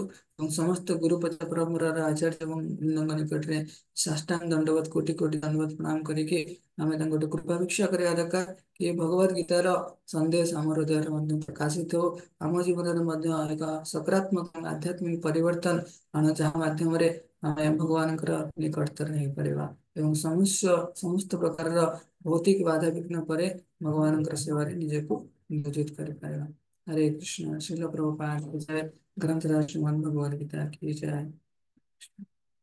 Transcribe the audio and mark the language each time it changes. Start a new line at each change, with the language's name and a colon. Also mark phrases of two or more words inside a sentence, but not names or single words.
Odia: ଏବଂ ସମସ୍ତ ଗୁରୁ ପରମ୍ପରାର ଆଚାର୍ଯ୍ୟ ଏବଂ ବୃନ୍ଦଙ୍କ ନିକଟରେ ସାଷ୍ଟାଙ୍ଗ ଦଣ୍ଡବତ, କୋଟି କୋଟି ଦଣ୍ଡବତ ପ୍ରଣାମ କରିକି ଆମେ ତାଙ୍କଠୁ କୃପା ଭିକ୍ଷା କରିବା ଦରକାର କି ଭଗବତ ଗୀତାର ସନ୍ଦେଶ ଆମ ହୃଦୟରେ ମଧ୍ୟ ପ୍ରକାଶିତ ହଉ, ଆମ ଜୀବନରେ ମଧ୍ୟ ଏକ ସକାରାତ୍ମକ ଆଧ୍ୟାତ୍ମିକ ପରିବର୍ତ୍ତନ ଆଣ, ଯାହା ମାଧ୍ୟମରେ ଆମେ ଭଗବାନଙ୍କର ନିକଟତର ହେଇପାରିବା ଏବଂ ସମସ୍ତ ପ୍ରକାରର ଭୌତିକ ବାଧାବିଘ୍ନ ପରେ ଭଗବାନଙ୍କର ସେବାରେ ନିଜକୁ ନିୟୋଜିତ କରିପାରିବା।
Hindi: हरे कृष्ण। श्रील प्रभुपाद की जय। ग्रंथराज श्रीमद् भगवद गीता की जय।